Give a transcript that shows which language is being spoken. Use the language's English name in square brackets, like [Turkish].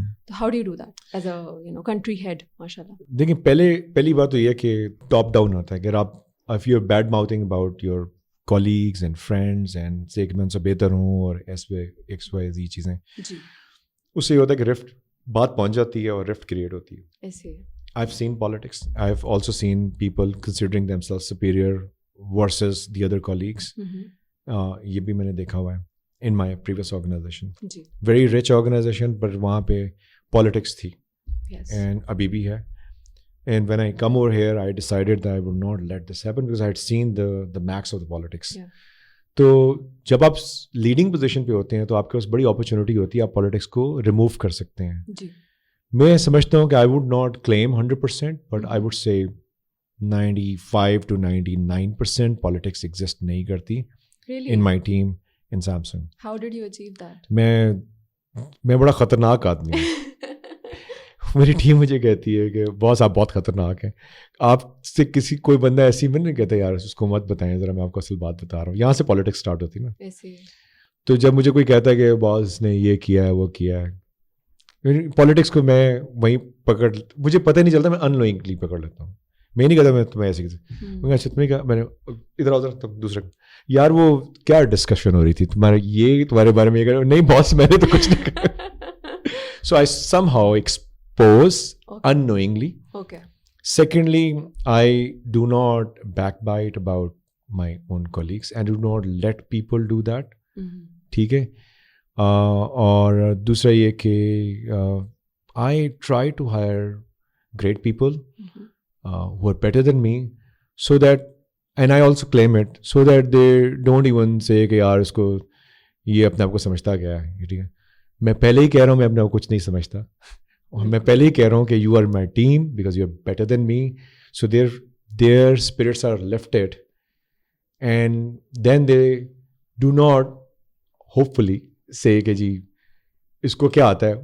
[English] تو how do you do that as a country head? ماشاء اللہ. [Urdu] دیکھیں, پہلی بات تو یہ ہے کہ ٹاپ ڈاؤن ہوتا ہے. اگر آپ [English] if you are bad mouthing about your colleagues and friends and say [Urdu] کہ میں ان سے بہتر ہوں اور XYZ چیزیں, جی, اس سے یہ ہوتا ہے کہ رفٹ بات پہنچ جاتی ہے اور رفٹ کریٹ ہوتی ہے. ایسے [English] I've seen politics. I've also seen people considering themselves superior versus the other colleagues. [Urdu] یہ بھی میں نے دیکھا ہوا ہے [English] in my previous organization. [Urdu] جی, [English] Very rich organization, but [Urdu] وہاں پہ [English] politics [Urdu] تھی, [English] and [Urdu] ابھی بھی ہے. [English] And when I come over here, I decided that I would not let this happen because I had seen the max of the politics. [Urdu] تو جب آپ leading position پہ ہوتے ہیں تو آپ کے پاس بڑی اپرچونیٹی ہوتی ہے, آپ پالیٹکس کو ریموو کر سکتے ہیں. جی, میں سمجھتا ہوں کہ [English] I would not claim 100%, but I would say [Urdu] 95 to 99% politics exist نہیں کرتی [English] Really? In my team in Samsung. How did you achieve that? [Urdu] میں بڑا خطرناک آدمی ہوں. میری ٹیم مجھے کہتی ہے کہ باس آپ بہت خطرناک ہیں. آپ سے کسی کوئی بندہ ایسی میں نہیں کہتا یار اس کو مت بتائیں ذرا, میں آپ کو اصل بات بتا رہا ہوں. یہاں سے پالیٹکس اسٹارٹ ہوتی ہے نا. ایسے تو جب مجھے کوئی کہتا ہے کہ باس نے یہ کیا ہے وہ کیا ہے, پالیٹکس کو میں وہیں پکڑ, مجھے پتہ نہیں چلتا, میں ان نوئنگلی پکڑ لیتا ہوں. میں نہیں کہتا میں تمہیں ایسے اچھا تمہیں کہا میں نے ادھر ادھر تک دوسرے یار وہ کیا ڈسکشن ہو رہی تھی تمہارے یہ تمہارے بارے میں یہ کہہ نہیں باس میں نے تو کچھ نہیں کہا. [English] So I somehow expose unknowingly. Okay. Secondly, I do not backbite about my own colleagues and do not let people do that. [Urdu] ٹھیک ہے. اور دوسرا یہ کہ [English] I try to hire great people who are better than me so that, and I also claim it, so that they don't even say [Urdu] کہ یار اس کو یہ اپنے آپ کو سمجھتا کیا ہے. ٹھیک ہے, میں پہلے ہی کہہ رہا ہوں میں اپنے آپ کو کچھ نہیں سمجھتا. میں پہلے ہی کہہ رہا ہوں کہ [English] you are my team because you are better than me, so their spirits are lifted and then they do not hopefully say [Urdu] کہ جی اس کو کیا آتا ہے.